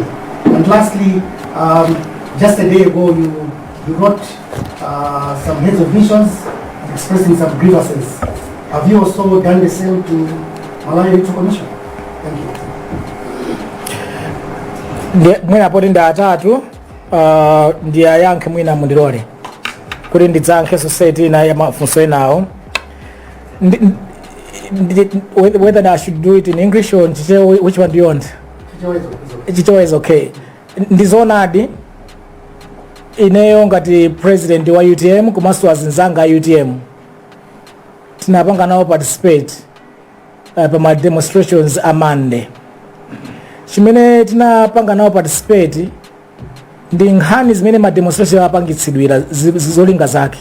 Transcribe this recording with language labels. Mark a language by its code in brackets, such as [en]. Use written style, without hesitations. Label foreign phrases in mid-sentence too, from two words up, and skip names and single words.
[en] And lastly, just a day ago you wrote some heads of missions expressing some grievances. Have you also done the same to Malawi Electoral Commission? Thank you. [ny] Mwina poti ndi atatu ndi ayankhe mwina mundilole kuti ndidzankhe society ina ya mafunso enawo. [en] Whether I should do it in English or which one do you want? Chichewa is okay. [ny] Ndizonadi ineyo ngati president wa UTM komanso azinzanga UTM tinapanga nawo participate pa ma demonstrations a Monday. Chimene tinapanga nawo participate ndi nkhani zimene ma demonstration apangitsidwira zolinga zake.